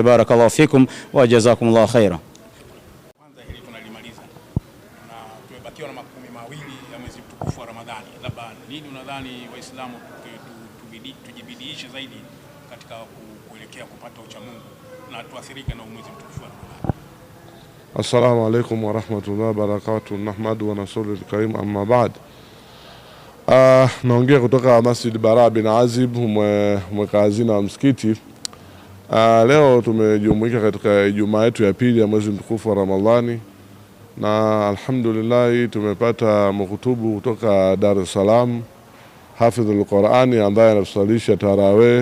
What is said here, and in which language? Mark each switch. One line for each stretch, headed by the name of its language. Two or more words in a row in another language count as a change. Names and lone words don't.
Arabic: بارك الله فيكم وجزاكم الله خيرا.
Swahili: Kwanza hili tunalimaliza na tumebakiwa na makumi mawili ya mwezi mtukufu wa Ramadhani. Labda nini unadhani Waislamu tujibidiishe zaidi katika kuelekea kupata ucha Mungu na tuathirike na mwezi mtukufu wa Ramadhani?
Arabic: السلام عليكم ورحمة الله وبركاته. نحمده ونصلي الكريم، أما بعد.
Swahili: Naongea kutoka Masjid Bara bin Azib, mweka hazina wa msikiti. Leo tumejumuika katika Ijumaa yetu ya pili ya mwezi mtukufu wa Ramadhani, na alhamdulillah tumepata mkutubu kutoka Dar es Salaam,
Arabic: حافظ القرآن
Swahili: ambaye anatusalisha tarawih.